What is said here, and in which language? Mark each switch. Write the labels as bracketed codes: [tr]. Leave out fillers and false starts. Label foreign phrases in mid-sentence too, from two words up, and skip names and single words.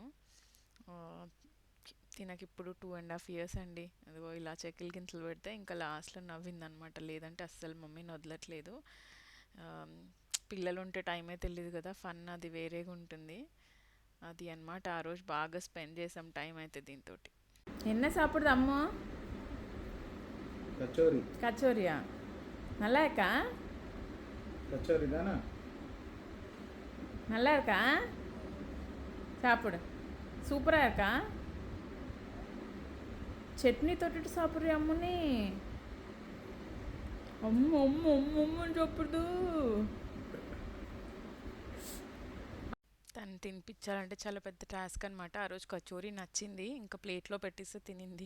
[te] ఆహ్, తినకిప్పుడు 2½ ఇయర్స్ అండి. అదిగో ఇలా చెకిలి గింతలు పెడితే ఇంకా లాస్ట్‌లో నవ్విందనమాట. లేదంటే అస్సలు మమ్మీని వదలట్లేదు. ఆహ్, పిల్లలుంటే టైమే తెలీదు కదా! ఫన్ అది వేరేగుంటుంది. అది అన్నమాట. ఆ రోజు బాగా స్పెండ్ చేసాం టైం అయితే దీనితోటి. [ta] என்ன சாப்பிடுது அம்மா? [hi] कचौरी। [ta] கச்சோரியா? நல்லா இருக்கா? [hi] कचौरी दाना। [ta] நல்லா இருக்கா? சாப்பிடு. சூப்பரா இருக்கா? [te] చట్నీ తోటి సాப்பிட்றியா అమ్మని? అమ్మ అమ్మ అమ్మ అమ్మ అని చెప్పదు. తను తినిపించాలంటే చాలా పెద్ద టాస్క్ అనమాట. ఆ రోజు కచోరీ నచ్చింది. ఇంకా ప్లేట్లో పెట్టిస్తే తినింది.